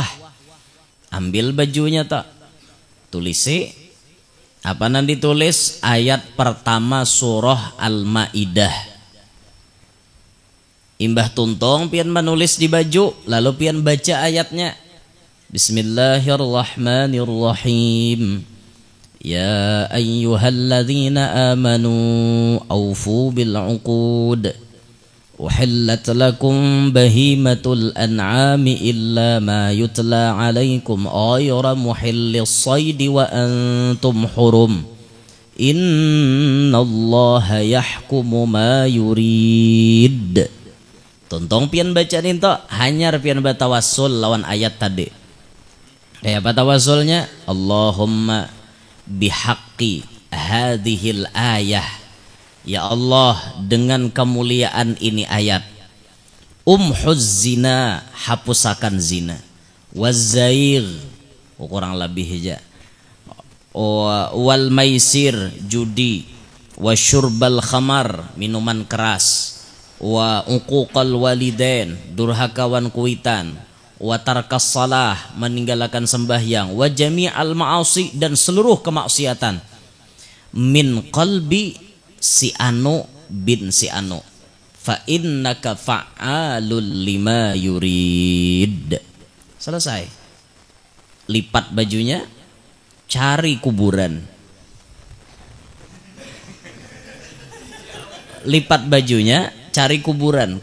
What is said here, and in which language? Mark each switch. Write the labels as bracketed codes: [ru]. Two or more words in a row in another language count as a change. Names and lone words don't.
[bjn] Ambil bajunya tak, tulisi. [id] Apa nanti ditulis? [bjn] Ayat pertama surah Al-Maidah. Imbah tuntong pian menulis di baju, lalu pian baca ayatnya. [ar] بسم الله الرحمن الرحيم. يا أيها الذين آمنوا أوفوا بالعقود أحلت لكم بهيمة الأنعام إلا ما يتلى عليكم غير محلي الصيد وأنتم حرم إن الله يحكم ما يريد. [bjn] Tontong pian baca ninto hanyar pian batawassul lawan ayat tadi. Kayak batawasulnya [ar] اللهم بحق هذه الآية, [bjn] ya Allah dengan kemuliaan ini ayat, [ar] امح الزنا, [bjn] hapusakan zina, wazzair, kurang lebih aja, [ar] والميسر, judi, وشرب الخمر, [id] minuman keras, [ar] وعقوق الوالدين, [bjn] durhakawan kuitan, [ar] وترك الصلاة, [id] meninggalkan sembahyang, [ar] وجميع المعاصي, [id] dan seluruh kemaksiatan, [ar] من قلبي [id] si anu bin si anu, [ar] فإنك فعال لما يريد. [id] Selesai. Lipat bajunya, cari kuburan. Lipat bajunya, cari kuburan.